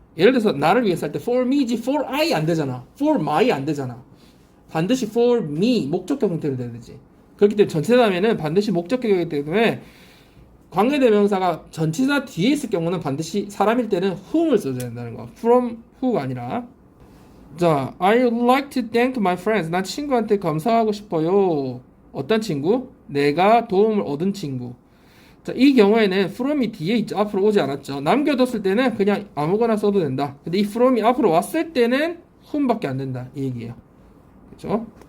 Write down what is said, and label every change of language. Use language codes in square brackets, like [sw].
[ko] 예를 들어서 나를 위해서 할 때 [en] for me [ko] 지 [en] for I [ko] 안 되잖아. [en] for my [ko] 안 되잖아. 반드시 [en] for me [ko] 목적격 형태로 돼야 되지. 그렇기 때문에 전치사 다음에는 반드시 목적격이기 때문에 관계대명사가 전치사 뒤에 있을 경우는 반드시 사람일 때는 whom을 써줘야 된다는 거. [en] from who가 [ko] 아니라. [en] 자, I would like to thank my friends. [ko] 난 친구한테 감사하고 싶어요. 어떤 친구? 내가 도움을 얻은 친구. 자, 이 경우에는 from이 뒤에 있죠. 앞으로 오지 않았죠. 남겨뒀을 때는 그냥 아무거나 써도 된다. 근데 이 from이 앞으로 왔을 때는 whom밖에 안 된다. 이 얘기예요. 그렇죠?